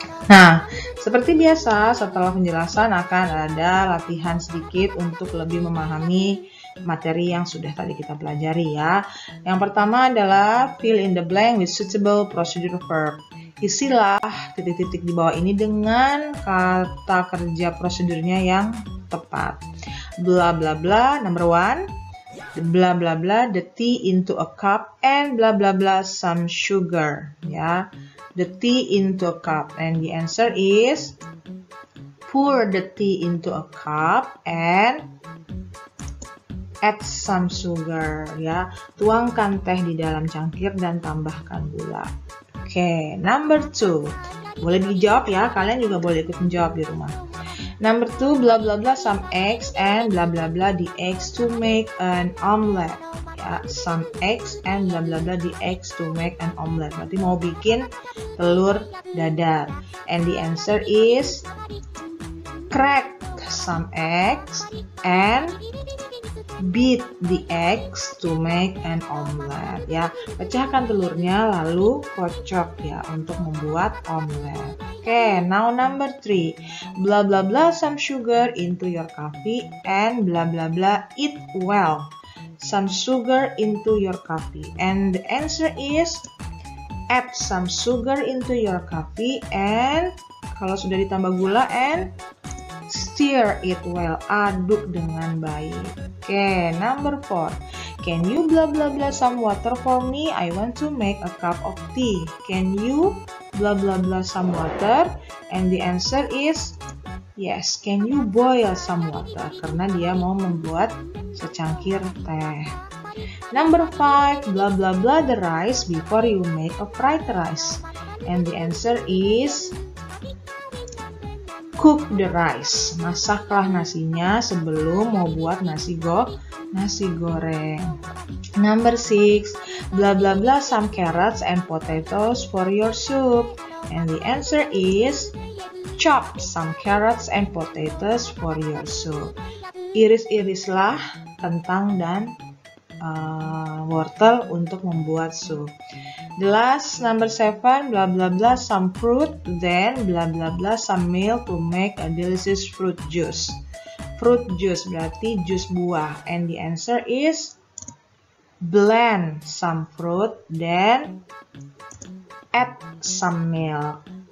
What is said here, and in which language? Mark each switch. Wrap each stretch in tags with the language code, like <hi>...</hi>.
<id>Nah, seperti biasa setelah penjelasan akan ada latihan sedikit untuk lebih memahami materi yang sudah tadi kita pelajari ya. Yang pertama adalah</id> <en>fill in the blank with suitable procedure verb.</en> <id>Isilah titik-titik di bawah ini dengan kata kerja prosedurnya yang tepat.</id> <en>Bla bla bla, number 1. Bla bla bla, the tea into a cup and bla bla bla some sugar. Ya, the tea into a cup and the answer is pour the tea into a cup and add some sugar.</en> <id>Ya, tuangkan teh di dalam cangkir dan tambahkan gula. Oke,</id> <en>number 2.</en> <id>Boleh dijawab ya, kalian juga boleh ikut menjawab di rumah.</id> <en>Number 2, bla bla bla some eggs and bla bla bla the eggs to make an omelette. Ya, some eggs and bla bla bla the eggs to make an omelette.</en> <id>Berarti mau bikin telur dadar.</id> <en>And the answer is crack some eggs and beat the eggs to make an omelette.</en> <id>Ya, pecahkan telurnya lalu kocok ya untuk membuat omelet.</id> <en>Oke, now number 3. Bla bla bla some sugar into your coffee and bla bla bla eat well. Some sugar into your coffee and the answer is add some sugar into your coffee and</en> <id>kalau sudah ditambah gula</id> <en>and stir it well,</en> <id>aduk dengan baik.</id> <en>Oke, number 4. Can you blah blah blah some water for me? I want to make a cup of tea. Can you blah blah blah some water? And the answer is yes. Can you boil some water?</en> <id>Karena dia mau membuat secangkir teh.</id> <en>Number 5. Blah blah blah the rice before you make a fried rice. And the answer is cook the rice.</en> <id>Masaklah nasinya sebelum mau buat nasi goreng.</id> <en>Number 6. Blah blah blah some carrots and potatoes for your soup. And the answer is chop some carrots and potatoes for your soup.</en> <id>Iris-irislah kentang dan wortel untuk membuat sup.</id> <en>The last, number 7, blah blah blah some fruit, then blah blah blah some milk to make a delicious fruit juice. Fruit juice</en> <id>berarti jus buah,</id> <en>and the answer is blend some fruit, then add some milk.</en>